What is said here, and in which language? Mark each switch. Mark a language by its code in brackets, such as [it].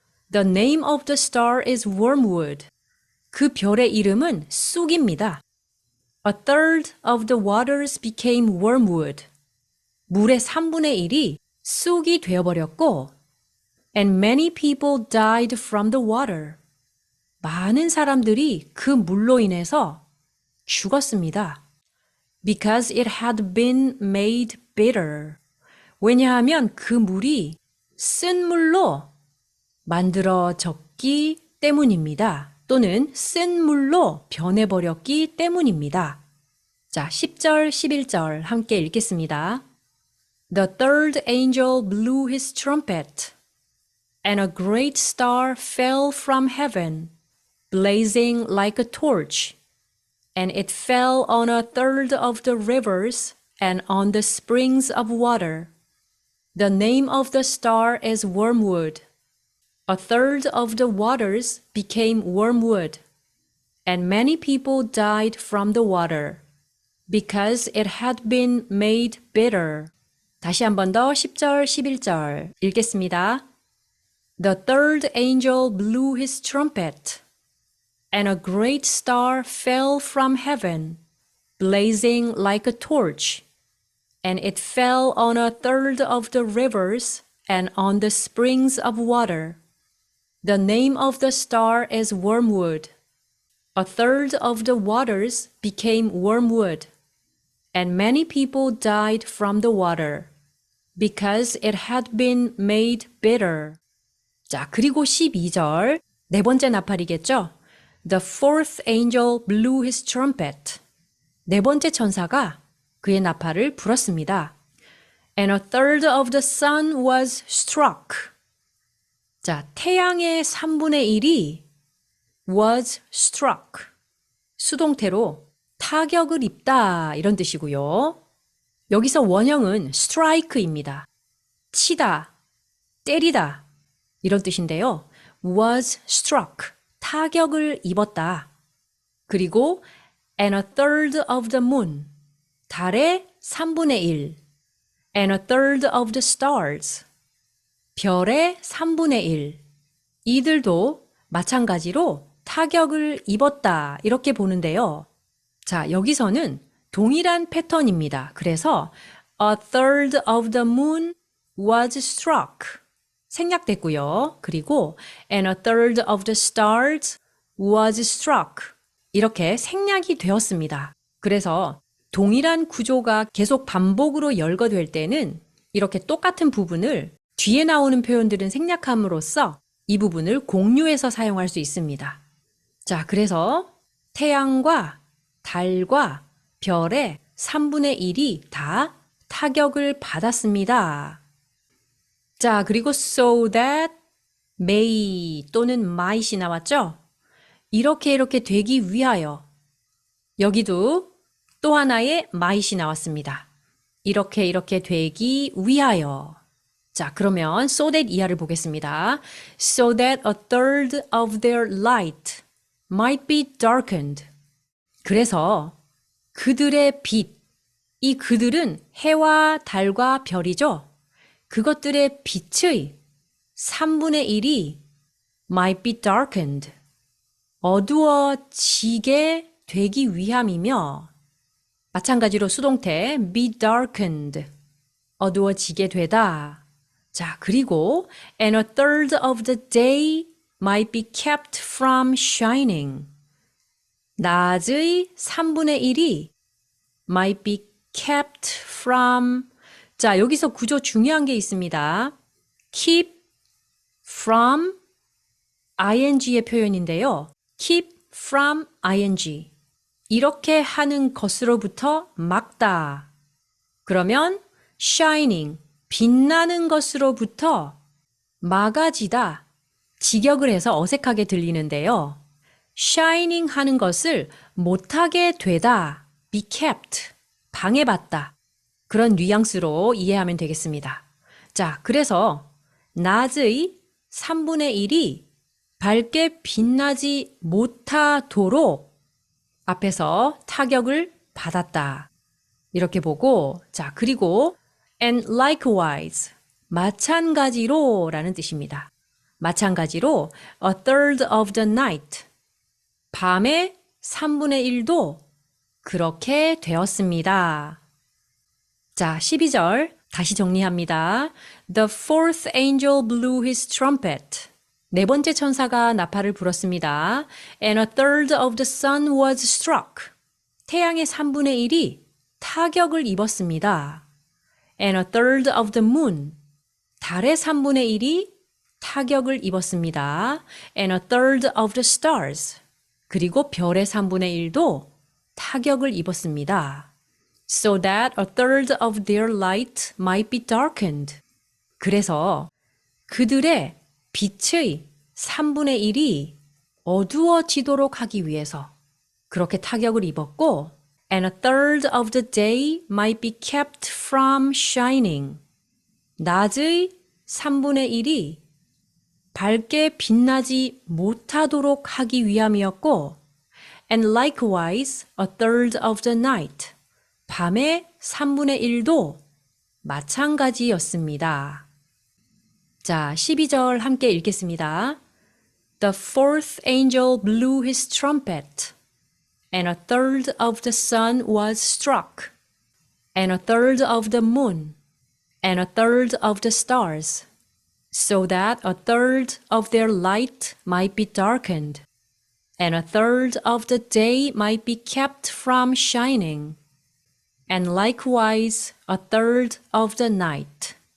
[en] The name of the star is wormwood. [ko] 그 별의 이름은 쑥입니다. [en] A third of the waters became wormwood. [ko] 물의 3분의 1이 쑥이 되어버렸고 [en] And many people died from the water. [ko] 많은 사람들이 그 물로 인해서 죽었습니다. [en] Because it had been made bitter. [ko] 왜냐하면 그 물이 쓴 물로 만들어졌기 때문입니다. 또는 쓴 물로 변해버렸기 때문입니다. 자, 10절, 11절 함께 읽겠습니다. [en] The third angel blew his trumpet, and a great star fell from heaven, blazing like a torch, and it fell on a third of the rivers and on the springs of water. The name of the star is Wormwood. A third of the waters became wormwood, and many people died from the water, because it had been made bitter. [ko] 다시 한 번 더 10절, 11절 읽겠습니다. [en] The third angel blew his trumpet, and a great star fell from heaven, blazing like a torch, and it fell on a third of the rivers and on the springs of water. The name of the star is Wormwood. A third of the waters became wormwood, and many people died from the water, because it had been made bitter. [ko] 자, 그리고 12절, 네 번째 나팔이겠죠? [en] The fourth angel blew his trumpet. [ko] 네 번째 천사가 그의 나팔을 불었습니다. [en] And a third of the sun was struck. [ko] 자, 태양의 3분의 1이 [en] was struck. [ko] 수동태로 타격을 입다 이런 뜻이고요. 여기서 원형은 strike입니다. 치다, 때리다 이런 뜻인데요. [en] was struck. [ko] 타격을 입었다. [en] 그리고 and a third of the moon. [ko] 달의 3분의 1. [en] and a third of the stars. [ko] 별의 3분의 1. 이들도 마찬가지로 타격을 입었다. 이렇게 보는데요. 자, 여기서는 동일한 패턴입니다. [en] 그래서 a third of the moon was struck. [ko] 생략됐고요. [en] 그리고 and a third of the stars was struck. [ko] 이렇게 생략이 되었습니다. 그래서 동일한 구조가 계속 반복으로 열거될 때는 이렇게 똑같은 부분을 뒤에 나오는 표현들은 생략함으로써 이 부분을 공유해서 사용할 수 있습니다. 자, 그래서 태양과 달과 별의 3분의 1이 다 타격을 받았습니다. 자, 그리고 [en] so that may [ko] 또는 might이 나왔죠? 이렇게 되기 위하여. 여기도 또 하나의 might이 나왔습니다. 이렇게 되기 위하여. 자, 그러면 [en] so that [ko] 이하를 보겠습니다. [en] So that a third of their light might be darkened. [ko] 그래서 그들의 빛, 이 그들은 해와 달과 별이죠. 그것들의 빛의 3분의 1이 [en] might be darkened. [ko] 어두워지게 되기 위함이며 마찬가지로 수동태 [en] be darkened. [ko] 어두워지게 되다. 자, 그리고 [en] and a third of the day might be kept from shining. [ko] 낮의 3분의 1이 [en] might be kept from. [ko] 자, 여기서 구조 중요한 게 있습니다. keep from ing의 표현인데요. [en] keep from ing. [ko] 이렇게 하는 것으로부터 막다. 그러면 shining. 빛나는 것으로부터 막아지다, 직역을 해서 어색하게 들리는데요. shining 하는 것을 못하게 되다, [en] be kept, [ko] 방해받다. 그런 뉘앙스로 이해하면 되겠습니다. 자, 그래서 낮의 3분의 1이 밝게 빛나지 못하도록 앞에서 타격을 받았다. 이렇게 보고, 자, 그리고 [en] and likewise, [ko] 마찬가지로 라는 뜻입니다. 마찬가지로 [en] a third of the night, [ko] 밤의 3분의 1도 그렇게 되었습니다. 자, 12절 다시 정리합니다. [en] The fourth angel blew his trumpet. [ko] 네 번째 천사가 나팔을 불었습니다. [en] And a third of the sun was struck. [ko] 태양의 3분의 1이 타격을 입었습니다. [en] And a third of the moon. [ko] 달의 3분의 1이 타격을 입었습니다. [en] And a third of the stars. [ko] 그리고 별의 3분의 1도 타격을 입었습니다. [en] So that a third of their light might be darkened. [ko] 그래서 그들의 빛의 3분의 1이 어두워지도록 하기 위해서 그렇게 타격을 입었고 [en] And a third of the day might be kept from shining. [ko] 낮의 3분의 1이 밝게 빛나지 못하도록 하기 위함이었고 [en] And likewise a third of the night. [ko] 밤의 3분의 1도 마찬가지였습니다. 자, 12절 함께 읽겠습니다. [en] The fourth angel blew his trumpet, and a third of the sun was struck, and a third of the moon, and a third of the stars, so that a third of their light might be darkened, and a third of the day might be kept from shining, and likewise a third of the night.